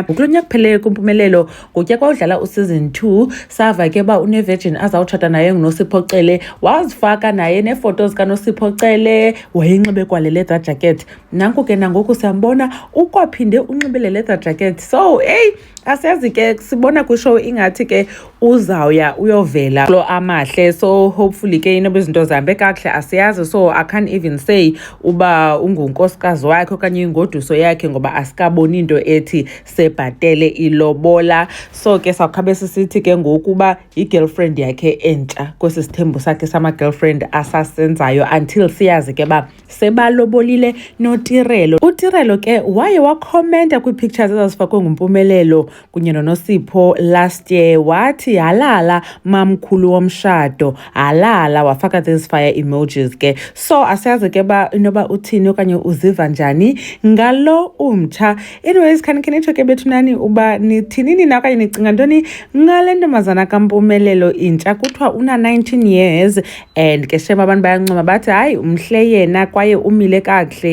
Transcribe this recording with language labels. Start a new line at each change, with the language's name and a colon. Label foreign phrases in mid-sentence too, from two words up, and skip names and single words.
Xhosa: Kulo nyaka kupheleyo kuMpumelelo ngotya kwawudlala useason 2 sava ke uba unevirgin azawutshata naye nguNosiphoCele, wazifaka naye neefoto zikaNosiphoCele, wayinxibe kwale
English: leather jacket.
Xhosa: Nanku ke nangoku siyambona ukwaphinde unxibe le
English: leather jacket. So hey,
Xhosa: asiyazi ke sibona kwishow ingathi ke uzawuya uyovela lo Amahle. So hopefully ke inoba izinto zihambe kakuhle, asiyazi.
English: So I can't even say
Xhosa: uba ungunkosikazi wakhe okanye ingoduso yakhe ngoba asikaboni into ethi sebhatele ilobola. So ke sawukhabe sisithi ke ngokuba i-girlfriend yakhe entsha kwesi sithembu sakhe sama-girlfriend asasenzayo until siyazi ke ba sebalobolile noTirelo. uTirelo ke waye wakhomenta kwii-pictures ezazifakwe nguMpumelelo kunye noNosipho
English: last year,
Xhosa: wathi halala mamkhulu womshado, halala, wafaka
English: these fire emojis
Xhosa: ke. So asiyazi ke ba inoba uthini okanye uziva njani ngalo umtsha. Anyways, khanike nitsho ke bethunani uba nithinini na okanye nicinga ntoni ngale ntombazana kaMpumelelo intsha. Kuthiwa una 19 years and ke shem abantu bayancoma bathi hayi umhle yena kwaye umile kakuhle.